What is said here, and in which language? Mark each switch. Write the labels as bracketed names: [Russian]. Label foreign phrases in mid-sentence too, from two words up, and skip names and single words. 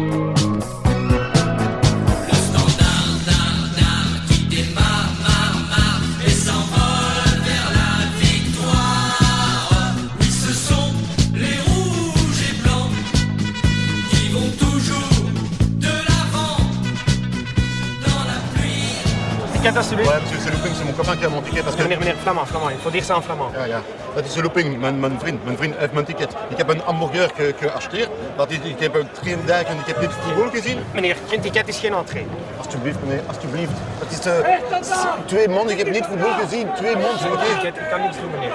[French] Le standard qui démarre, et s'envole vers la victoire. Oui, ce sont les rouges et blancs qui vont toujours de l'avant. Dans la pluie. [Dutch] Ticket alsjeblieft. [French] Ouais, monsieur, c'est looping, c'est mon copain qui a mon ticket. Parce que... Meneer, flamand, il faut dire ça en flamand. [Dutch] Ja. Dat is een looping, mijn vriend heeft mijn ticket. Ik heb een hamburger geachteerd. Ik heb 33 en ik heb niet voetbal gezien. Meneer, geen ticket is geen entree. Alsjeblieft, meneer, alsjeblieft. Het is 2 man, ik heb niet voetbal gezien. 2 man, zo Geen ticket, ik kan niets doen, meneer.